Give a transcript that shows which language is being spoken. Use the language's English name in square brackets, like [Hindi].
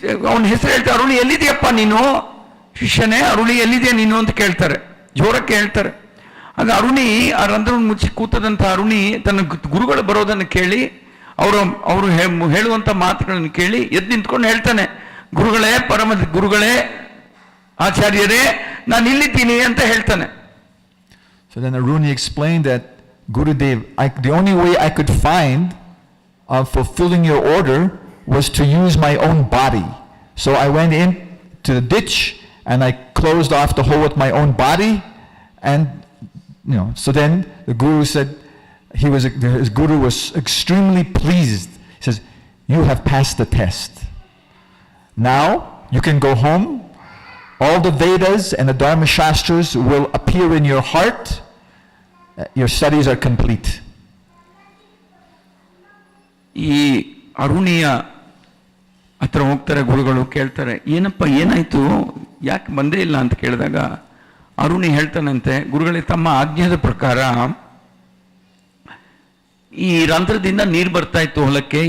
[Kannada] ಅವನ ಹೆಸರು ಹೇಳ್ತಾರೆ, ಅರುಣಿ ಎಲ್ಲಿದೆಯಪ್ಪ ನೀನು, ಶಿಷ್ಯನೇ ಅರುಣಿ ಎಲ್ಲಿದೆಯಾ ನೀನು ಅಂತ ಕೇಳ್ತಾರೆ, ಜೋರಕ್ಕೆ ಹೇಳ್ತಾರೆ. ಆಗ ಅರುಣಿ ಆ ರಂಧ್ರವನ್ನು ಮುಚ್ಚಿ ಕೂತದಂತ ಅರುಣಿ ತನ್ನ ಗುರುಗಳು ಬರೋದನ್ನು ಕೇಳಿ, ಅವರು ಹೇಳುವಂತ ಮಾತುಗಳನ್ನು ಕೇಳಿ ಎದ್ದು ನಿಂತ್ಕೊಂಡು ಹೇಳ್ತಾನೆ, ಗುರುಗಳೇ, ಪರಮ ಗುರುಗಳೇ, ಆಚಾರ್ಯರೇ, ನಾನು ಇಲ್ಲಿದ್ದೀನಿ ಅಂತ ಹೇಳ್ತಾನೆ. [English] So then Aruni explained that, Gurudev, the only way I could find of fulfilling your order was to use my own body. So I went in to the ditch and I closed off the hole with my own body, and so then the Guru said, his Guru was extremely pleased. He says, you have passed the test. Now you can go home. All the Vedas and the Dharma Shastras will appear in your heart. Your studies are complete. [Kannada] ಈ ಅರುಣಿಯ ಹತ್ರ ಹೋಗ್ತಾರೆ ಗುರುಗಳು, ಕೇಳ್ತಾರೆ, ಏನಪ್ಪ ಏನಾಯ್ತು, ಯಾಕೆ ಬಂದೇ ಇಲ್ಲ ಅಂತ ಕೇಳಿದಾಗ ಅರುಣಿ ಹೇಳ್ತಾನಂತೆ, ಗುರುಗಳಿಗೆ ತಮ್ಮ ಆಜ್ಞೆಯ ಪ್ರಕಾರ ಈ ರಂಧ್ರದಿಂದ ನೀರು ಬರ್ತಾ ಇತ್ತು ಹೊಲಕ್ಕೆ.